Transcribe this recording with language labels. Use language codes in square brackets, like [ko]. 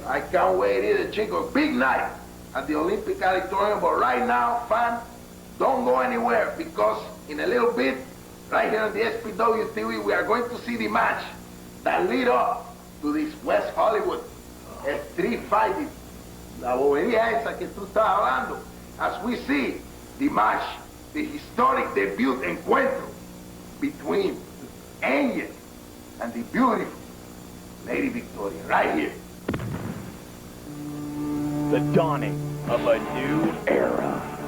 [en] I can't wait either, Chico. Big night at the Olympic Auditorium. But right now, fans, don't go anywhere, because in a little bit, right here on the XPW TV, we are going to see the match that lead up to this West Hollywood street fighting. [es] La bobería esa que tú estás hablando. [en] As we see the match, the historic debut encuentro between Angel and the beautiful Lady Victoria, right here. The dawning of a new era.